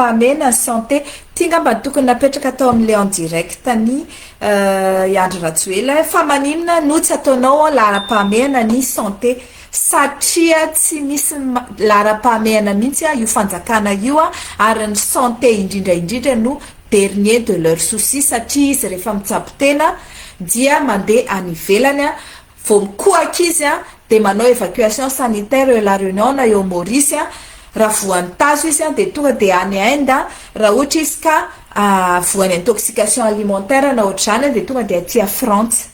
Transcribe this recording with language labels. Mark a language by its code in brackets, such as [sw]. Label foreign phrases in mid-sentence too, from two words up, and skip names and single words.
[mg] ny santé tia ngamba tokony napetraka atao amin'le [fr] en direct [mg] ny Andry Rajoelina fa maninona no tsy ataonao lahara-pahamehana ny santé satria tsy misy lahara-pahamehana mihitsy io fanjakana io ary ny santé indrindra no [fr] dernier de leur souci [mg] satria izy rehefa mitsabo tena dia mandeha any ivelany vao mikohaka izy de manao [fr] évacuation sanitaire [mg] la Réunion na eo Maurice raha voan'ny tazo izy de tonga de any Inde raha ohatra izy ka voan'ny [fr] intoxication alimentaire [mg] na ohatrany de tonga de aty France